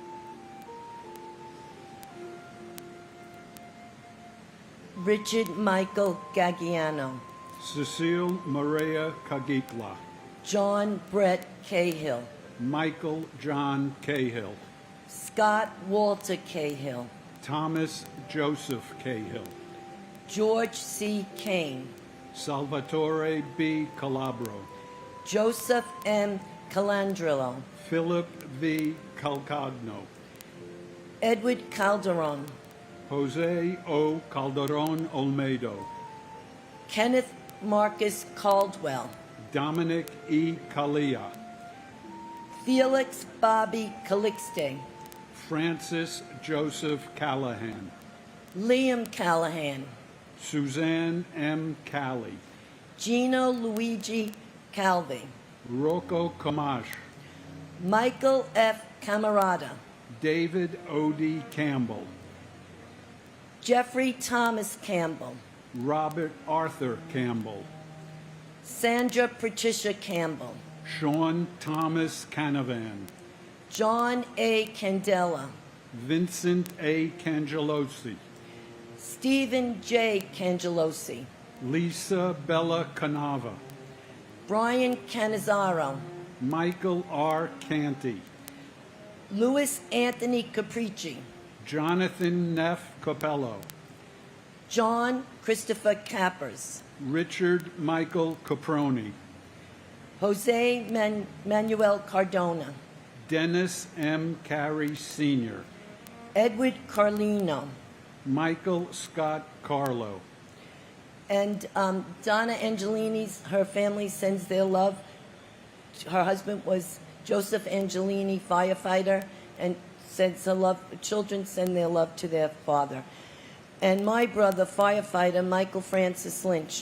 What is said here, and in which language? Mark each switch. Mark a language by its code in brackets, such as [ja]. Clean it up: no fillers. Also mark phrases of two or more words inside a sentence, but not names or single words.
[en] Richard Michael Gagliano, Cecile Maria Cagitla, John Brett Cahill, Michael John Cahill, Scott Walter Cahill, Thomas Joseph Cahill, George C. Kane, Salvatore B. Calabro, Joseph M. Calandrillo, Philip V. Calcagno, Edward Calderon, Jose O. Calderon Olmedo, Kenneth Marcus Caldwell, Dominic E. Calia, Felix Bobby Calixte, Francis Joseph Callahan, Liam Callahan, Suzanne M. Cali, Gino Luigi Calvi, Rocco Camash, Michael F. Camarada, David O.D. Campbell, Jeffrey Thomas Campbell, Robert Arthur Campbell, Sandra Patricia Campbell, Sean Thomas Canavan, John A. Candela, Vincent A. Cangelosi, Stephen J. Cangelosi, Lisa Bella Canava, Brian Canizaro, Michael R. Canty, Louis Anthony Capricci, Jonathan Neff Capello, John Christopher Cappers, Richard Michael Caproni, Jose Manuel Cardona, Dennis M. Carey Sr., Edward Carlino, Michael Scott Carlo, and Donna Angelini's, her family sends their love. Her husband was Joseph Angelini, firefighter, and sends her love. Children send their love to their father. And my brother, firefighter Michael Francis Lynch.